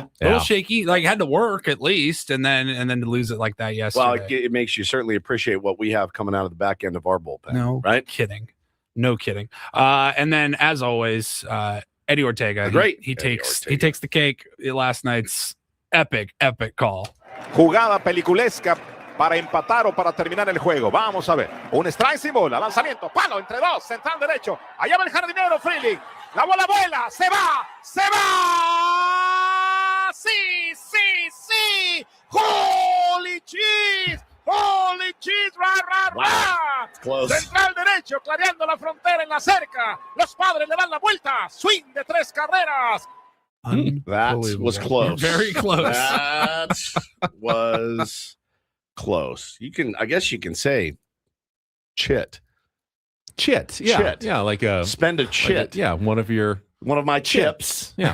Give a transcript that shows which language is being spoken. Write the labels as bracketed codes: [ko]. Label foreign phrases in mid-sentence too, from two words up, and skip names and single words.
[en] A little shaky, like had to work at least, and then to lose it like that yesterday. Well, it makes you certainly appreciate what we have coming out of the back end of our bullpen. No right? kidding. No kidding. And then as always, Eddie Ortega. Great. He takes the cake. Last night's epic call. [es] Jugada peliculesca para empatar o para terminar el juego. Vamos a ver. Un strike sin bola. Lanzamiento. Palo entre dos. Central derecho. Allá va el jardinero Freeling. La bola vuela. Se va. Se va. Sí, sí, sí. [en] Holy cheese. Holy cheese. Ra, ra, ra. Close. [es] Central derecho. Clareando la frontera en la cerca. Los Padres le dan la vuelta. Swing de 3 carreras. [en] That was close. Very close. That was close. I guess you can say chit. Chit. Yeah. Chit. Yeah. Like a spend a chit. One of my chips. Yeah.